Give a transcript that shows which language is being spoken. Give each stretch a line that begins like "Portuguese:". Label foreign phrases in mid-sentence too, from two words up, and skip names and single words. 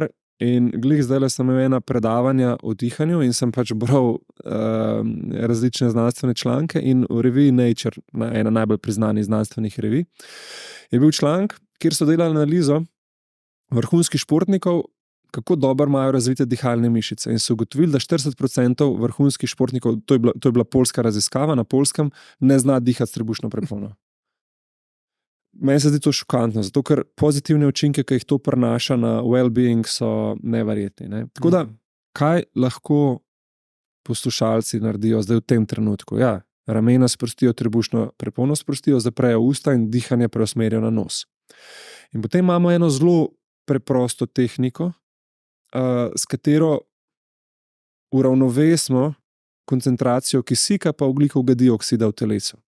Slovenian: In glih zdajle sem imel ena predavanja o dihanju in sem pač bral različne znanstvene članke in v reviji Nature, ena najbolj priznanih znanstvenih revij, je bil članek, kjer so delali analizo vrhunskih športnikov, kako dobro imajo razvite dihalne mišice. In so ugotovili, da 40% vrhunskih športnikov, to je bila poljska raziskava na Poljskem, ne zna dihati s trebušno prepono. Meni se zdi to šokantno, zato ker pozitivne učinke, ki jih to prinaša na well-being, so neverjetni. Ne? Tako da, kaj lahko poslušalci naredijo zdaj v tem trenutku? Ja, ramena sprostijo, trebušno prepono sprostijo, zaprejo usta in dihanje preusmerijo na nos. In potem imamo eno zelo preprosto tehniko, s katero uravnovesimo koncentracijo kisika pa ogljikovega dioksida v telesu.